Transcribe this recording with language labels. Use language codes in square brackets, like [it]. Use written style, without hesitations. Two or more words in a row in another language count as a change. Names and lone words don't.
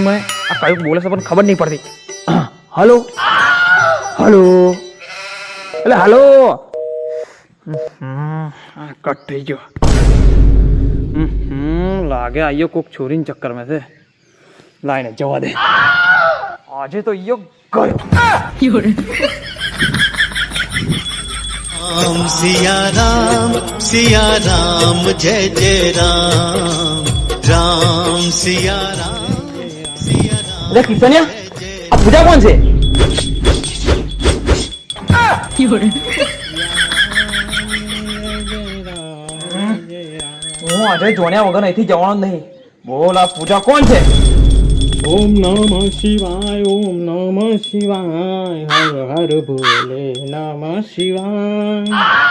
[gu] મને આ કયું બોલે છે પણ ખબર નહીં પડતી. હલો હલો એટલે હલો. કટ થઈ ગયો. લાગે આયો કોક છોરીને ચક્કર માં છે. લાઈને જવા દે. આજે તો યો ગયો. [hi] राम सिया राम जय जय राम राम सिया राम [gu] અરે કિશનિયા આ પૂજા કોણ છે? હું આજે જોણ્યા વગર અહીંથી જવાનો જ નહીં. બોલ આ પૂજા કોણ છે? [sa] ओम नमः शिवाय ओम नमः शिवाय हर हर भोले नमः शिवाय.